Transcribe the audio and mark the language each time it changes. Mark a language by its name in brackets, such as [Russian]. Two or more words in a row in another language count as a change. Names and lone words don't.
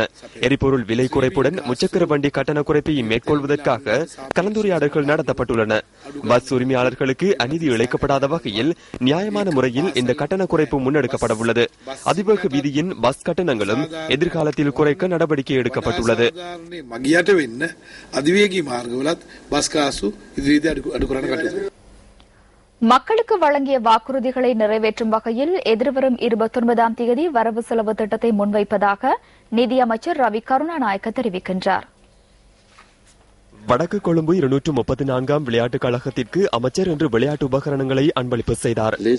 [Tamil] எரிபொருள் விலை குறைப்புடன் முச்சக்கர வண்டி கட்டண குறைப்பை மேற்கொள்வதற்காக கலந்துரையாடல்கள் நடத்தப்பட்டுள்ளன. பஸ் உரிமையாளர்களுக்கு அநீதி இழைக்கப்படாத வகையில் நியாயமான முறையில் இந்த கட்டண குறைப்பு முன்னெடுக்கப்பட உள்ளது. அதிவேக வீதியின் பஸ் கட்டணங்களும் எதிர்காலத்தில் குறைக்க நடவடிக்கை எடுக்கப்பட்டுள்ளது. [Sinhala] මගියට වෙන්න අධිවේගී මාර්ගවලත් බස් කාසු ඉදිරියේදී අඩු කරන්න කටයුතු. [Tamil] மக்களுக்கு வழங்கிய வாக்குறுதிகளை நிறைவேற்றும் வகையில் எதிர்வரும் 29ஆம் தேதி வரவு செலவு திட்டத்தை முன்வைப்பதாக நிதியமைச்சர் ரவி கருணாநாயக்க தெரிவிக்கின்றார். வடக்கு கொழும்பு 234ஆம் விளையாட்டுக் கழகத்திற்கு அமைச்சர் இன்று விளையாட்டு உபகரணங்களை அன்பளிப்பு செய்தார்.